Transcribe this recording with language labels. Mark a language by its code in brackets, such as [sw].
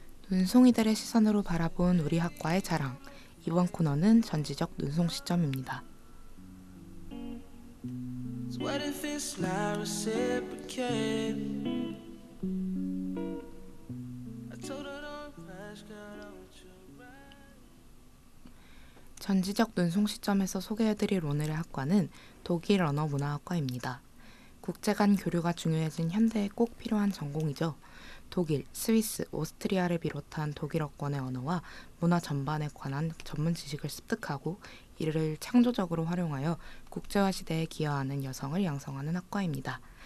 [ko] 눈송이들의 시선으로 바라본 우리 학과의 자랑. 이번 코너는 전지적 눈송 시점입니다. [en] What if it's not reciprocated? I told her don't rush, girl, I want you right. [ko] 전지적 눈송 시점에서 소개해드릴 오늘의 학과는 독일 언어 문화학과입니다. 국제 간 교류가 중요해진 현대에 꼭 필요한 전공이죠. 독일, 스위스, 오스트리아를 비롯한 독일어권의 언어와 문화 전반에 관한 전문 지식을 습득하고 이를 창조적으로 활용하여 국제화 시대에 기여하는 여성을 양성하는 학과입니다.